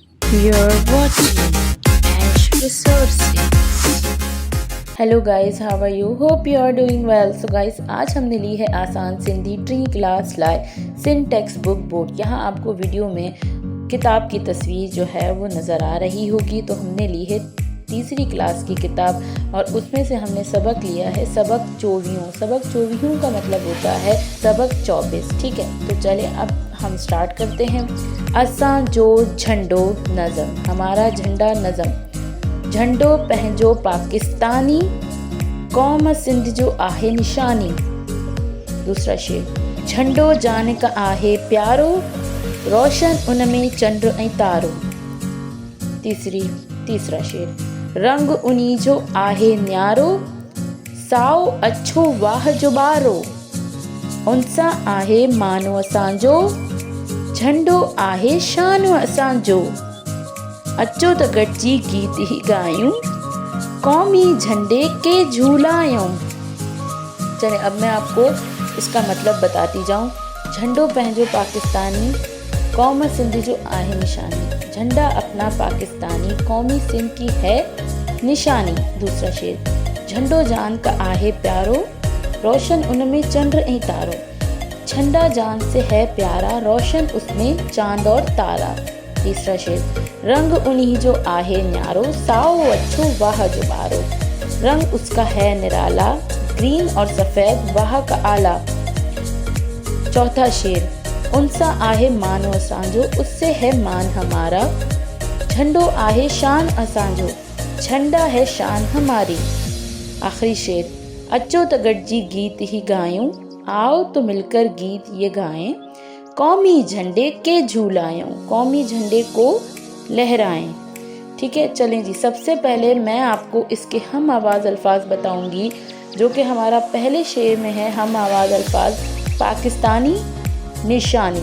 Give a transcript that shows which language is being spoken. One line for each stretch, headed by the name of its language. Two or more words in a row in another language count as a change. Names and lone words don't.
English: You're watching Ash Resources. Hello guys, how are you? Hope you are doing well. So guys,
Urdu: آج ہم نے لی ہے آسان سندھی ٹری کلاس لائے سندھ ٹیکسٹ بک بورڈ. یہاں آپ کو ویڈیو میں کتاب کی تصویر جو ہے وہ نظر آ رہی ہوگی. تو ہم نے لی ہے تیسری کلاس کی کتاب اور اس میں سے ہم نے سبق لیا ہے سبق 24. سبق 24 کا مطلب ہوتا ہے سبق 24. ٹھیک ہے، تو چلے اب ہم اسٹارٹ کرتے ہیں.
Sindhi: असां जो झंडो नज़म,
Urdu: ہمارا جھنڈا نظم.
Sindhi: झंडो पंहिंजो पाकिस्तानी, कौम सिंध जो आहे निशानी।
Urdu: دوسرا شعر,
Sindhi: झंडो जान का आहे प्यारो, रोशन उन में चंद्र ऐं तारो।
Urdu: تیسرا شعر,
Sindhi: रंग उन्ही जो आहे न्यारो, साओ अछो वाह जो बारो। उनसां आहे मानो असांजो, झंडो आहे शान असांजो। अचो त गॾिजी गीत ही गायूं, कौमी झंडे के झूलायूं।
Urdu: چلے اب میں آپ کو اس کا مطلب بتاتی جاؤں.
Sindhi: झंडो पंहिंजो पाकिस्तानी, कौम सिंध जो आहे निशानी।
Urdu: جھنڈا اپنا پاکستانی، قومی سندھ کی ہے نشانی. دوسرا شعر,
Sindhi: झंडो जान का आहे प्यारो, रोशन उनमें चंद्र ऐं तारो।
Urdu: جھنڈا جان سے ہے پیارا، روشن اس میں چاند اور تارا. تیسرا شعر,
Sindhi: रंग उन्हीं जो आहे न्यारो, साओ अच्छो वाह जो बारो।
Urdu: رنگ اس کا ہے نرالا، گرین اور سفید واہ کا اعلیٰ. چوتھا شعر,
Sindhi: उनसा आहे मानो असांजो,
Urdu: اس سے ہے مان ہمارا.
Sindhi: झंडो आहे शान असांजो,
Urdu: جھنڈا ہے شان ہماری. آخری شعر,
Sindhi: अचो त गॾिजी गीत ही गायूं,
Urdu: آؤ تو مل کر گیت یہ گائیں.
Sindhi: कौमी झंडे के झूलाएं,
Urdu: قومی جھنڈے کو لہرائیں. ٹھیک ہے، چلیں جی. سب سے پہلے میں آپ کو اس کے ہم آواز الفاظ بتاؤں گی، جو کہ ہمارا پہلے شعر میں ہے. ہم آواز الفاظ پاکستانی نشانی.